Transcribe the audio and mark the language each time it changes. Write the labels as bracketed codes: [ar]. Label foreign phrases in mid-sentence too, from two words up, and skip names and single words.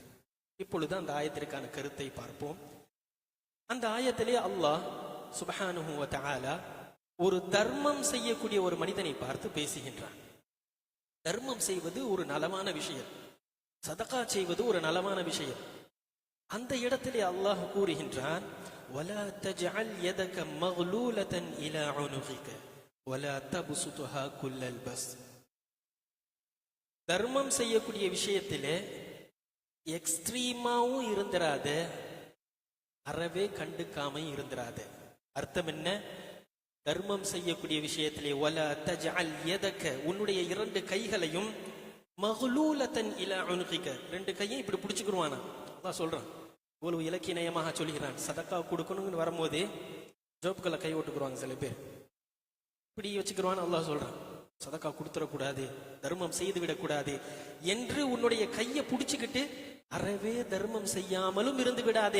[ta] இப்பொழுது அந்த ஆயத்திற்கான கருத்தை பார்ப்போம். அந்த ஆயத்திலே [ar] الله سبحانه وتعالى [ta] ஒரு தர்மம் செய்யக்கூடிய ஒரு மனிதனை பார்த்து பேசுகின்றான். தர்மம் செய்வது ஒரு நலமான விஷயம், சதகா செய்வது ஒரு நலமான விஷயம். அந்த இடத்திலே அல்லாஹ் கூறுகின்றான்: [ar] وَلَا تَجْعَلْ يَدَكَ مَغْلُولَةً إِلَى عُنُقِكَ وَلَا تَبْسُطْهَا كُلَّ الْبَسْطِ. [ta] தர்மம் செய்யக்கூடிய விஷயத்திலே எக்ஸ்ட்ரீமாவும் இருந்திராத, அறவே கண்டுக்காம இருந்திராத. அர்த்தம் என்ன? தர்மம் செய்யக்கூடிய விஷயத்திலே [ar] وَلَا تَجْعَلْ يَدَكَ, [ta] உன்னுடைய இரண்டு கைகளையும், [ar] مَغْلُولَةً إِلَى عُنُقِكَ, [ta] ரெண்டு கையும் இப்படி பிடிச்சுக்குருவானா. அல்லாஹ் சொல்றான், இவ்வளவு இலக்கியநயமாக சொல்கிறான். சதக்கா கொடுக்கணும்னு வரும்போது ஜோப்புக்களை கை ஓட்டுக்குருவாங்க சில பேர், இப்படி வச்சுக்கிருவான்னு அல்லாஹ் சொல்றான். சதக்கா கொடுத்துடக்கூடாது, தர்மம் செய்து விடக்கூடாது என்று உன்னுடைய கையை பிடிச்சுக்கிட்டு அறவே தர்மம் செய்யாமலும் இருந்து விடாதே.